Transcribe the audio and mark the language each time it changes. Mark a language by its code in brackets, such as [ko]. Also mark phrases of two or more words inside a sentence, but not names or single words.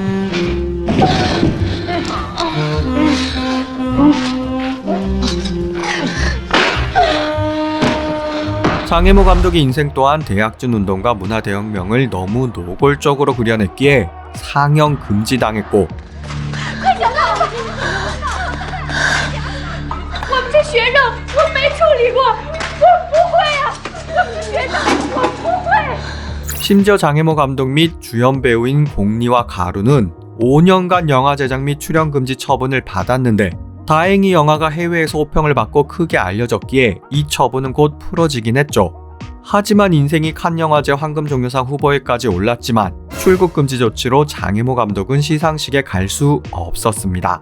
[ko] 장혜모 감독의 인생 또한 대약진 운동과 문화대혁명을 너무 노골적으로 그려냈기에 상영 금지당했고, [zh] 我们这学生我没处理过，我不会啊，我们学生我不会。 [ko] 심지어 장혜모 감독 및 주연 배우인 공리와 가루는 5년간 영화 제작 및 출연 금지 처분을 받았는데, 다행히 영화가 해외에서 호평을 받고 크게 알려졌기에 이 처분은 곧 풀어지긴 했죠. 하지만 인생이 칸 영화제 황금종려상 후보에까지 올랐지만 출국 금지 조치로 장혜모 감독은 시상식에 갈 수 없었습니다.